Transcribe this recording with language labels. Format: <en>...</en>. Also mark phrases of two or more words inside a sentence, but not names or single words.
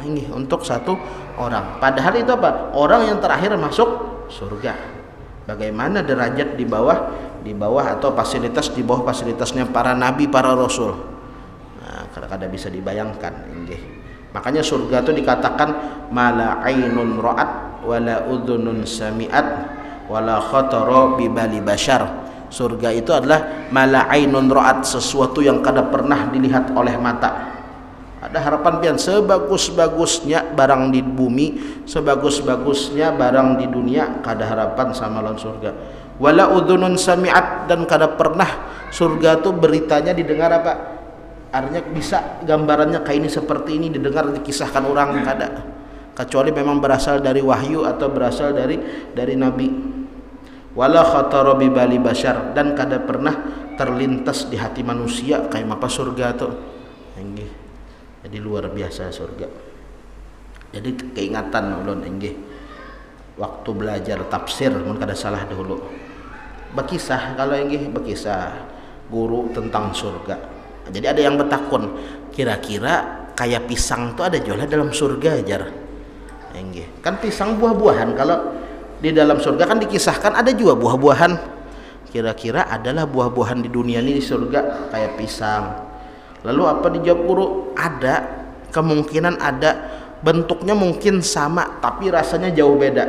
<id>Ini untuk satu orang. Padahal itu apa? Orang yang terakhir masuk surga. Bagaimana derajat di bawah atau fasilitas di bawah fasilitasnya para nabi, para rasul. Nah, kadang-kadang bisa dibayangkan. Makanya surga itu dikatakan</id> <ar>ما لا عين رأت ولا أذن سمعت ولا خطر ببال بشر.</ar> <id>Surga itu adalah</id> <ar>ما لا عين رأت,</ar> <id>sesuatu yang kada pernah dilihat oleh mata.</id> <bjn>Ada harapan pian, sebagus-bagusnya barang di bumi, sebagus-bagusnya barang di dunia, kada harapan sama lawan surga.</bjn> <ar>ولا أذن سمعت,</ar> <id>dan kada pernah surga itu beritanya didengar apa? Artinya bisa gambarannya kayak ini seperti ini didengar, dikisahkan orang, kada. Kecuali memang berasal dari wahyu atau berasal dari nabi.</id> <ar>ولا خطر ببال بشر,</ar> <id>dan kada pernah terlintas di hati manusia kayak apa surga tuh. Jadi luar biasa surga.</id> <bjn>Jadi keingatan ulun inggih waktu belajar tafsir mun kada salah dahulu. Bekisah kalau inggih bekisah guru tentang surga. Jadi ada yang bertakun, kira-kira kayak pisang tuh ada jualnya dalam surga aja.</bjn> <id>Kan pisang buah-buahan, kalau di dalam surga kan dikisahkan ada juga buah-buahan. Kira-kira adalah buah-buahan di dunia ini di surga kayak pisang. Lalu apa dijawab guru? Ada, kemungkinan ada, bentuknya mungkin sama tapi rasanya jauh beda.</id>